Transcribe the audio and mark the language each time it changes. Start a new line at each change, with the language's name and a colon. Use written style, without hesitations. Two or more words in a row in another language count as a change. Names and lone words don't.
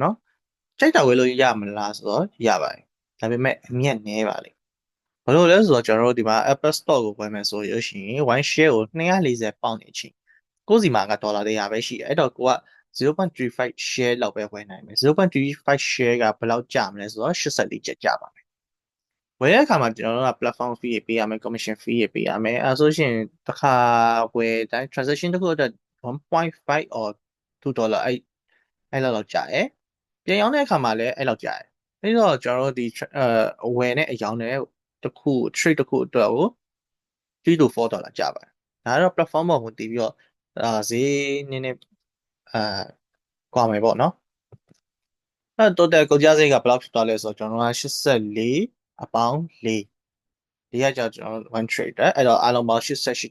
Burmese: နော်ကြိုက်တာဝယ်လို့ရမလားဆိုတော့ရပါတယ်ဒါပေမဲ့အမြတ်နည်းပါလေဘာလို့လဲဆိုတော့ကျွန်တော်တို့ဒီမှာ Apple Store ကိုဝယ်မယ်ဆိုရရှင်
English: one share
Burmese: ကို240ပေါင်နေချင်းကိုယ်စီမှာကဒေါ်လာ100ပဲရှိတယ်အဲ့တော့ကိုက0.35 share လောက်ပဲဝယ်နိုင်မယ်0.35 share ကဘယ်လောက်ကျမလဲဆိုတော့84ကျပ်ကျပါမယ်ဝယ်တဲ့အခါမှာကျွန်တော်တို့က platform fee ပေးရမယ်
English: commission fee
Burmese: ပေးရမယ်အဲဆိုရှင်တစ်ခါဝယ်တိုင်း transaction တစ်ခုအတွက်
English: 1.5 or 2 dollar
Burmese: အဲ့လောက်ကျတယ်ပြန်ရောင်းတဲ့အခါမှာလည်းအဲ့လောက်ကျတယ်အဲ့တော့ကျွန်တော်တို့ဒီဝယ်နဲ့အယောင်းနဲ့တစ်ခု trade တစ်ခုအတွက်ကို
English: 3 to 4 dollar
Burmese: ကျပါတယ်ဒါကတော့ platform ပေါ်ကိုတည်ပြီးတော့ဈေးနည်းနည်းကွာမယ်ပေါ့နော်အဲ့ total ကုန်ကျစရိတ်ကဘယ်လောက်ဖြစ်သွားလဲဆိုတော့ကျွန်တော်က84အပေါင်း4ဒီကကြောင့်ကျွန်တော်1 trade အဲ့တော့အားလုံးပေါင်း88